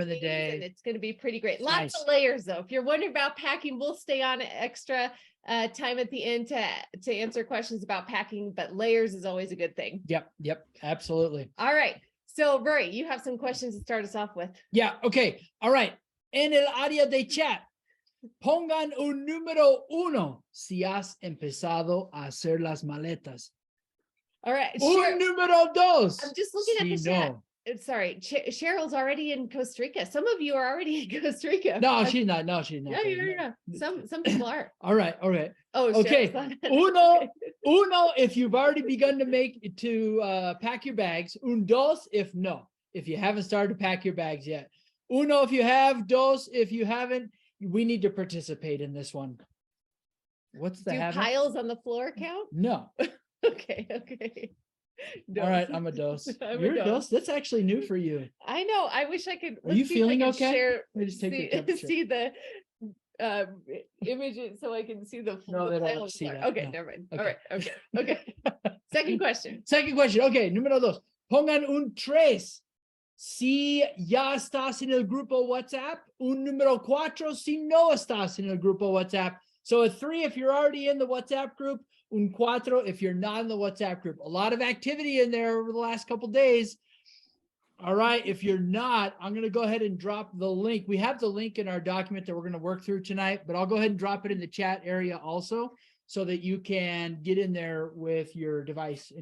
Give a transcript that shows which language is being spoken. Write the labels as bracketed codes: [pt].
[en] in the day. And it's going to be pretty great. Lots Nice. of layers though. If you're wondering about packing, we'll stay on extra time at the end to answer questions about packing, but layers is always a good thing. Yep, absolutely. All right. So Rory, you have some questions to start us off with. Yeah, okay. All right. [es] En el área de chat, pongan un número 1 si has empezado a hacer las maletas. [en] All right. [es] Un número 2. [en] I'm just looking at the [es] si [en] chat. [es] no. [en] Sorry, Cheryl's already in Costa Rica. Some of you are already in Costa Rica. No, she's not. No, she's not. Yeah. Some people are. All right. Oh, okay. Uno, if you've already begun to pack your bags. [es] Un, dos, [en] if you haven't started to pack your bags yet. Uno, if you have. Dos, if you haven't. We need to participate in this one. What's the habit? Piles on the floor count? No. Okay. All right, I'm a dose. You're a dose. That's actually new for you. I know. I wish I could. Are you feeling okay? Let me just take the temperature. See the images so I can see the. No, they don't have to see that. Okay, no. never mind. Okay. All right. Okay. Second question. [es] Okay, número 2. Pongan un 3 si ya estás en el grupo WhatsApp. Un número 4 si no estás en el grupo WhatsApp. [en] So a 3 if you're already in the WhatsApp group. Un 4 if you're not in the WhatsApp group. A lot of activity in there over the last couple of days. All right, if you're not, I'm going to go ahead and drop the link. We have the link in our document that we're going to work through tonight, but I'll go ahead and drop it in the chat area also so that you can get in there with your device.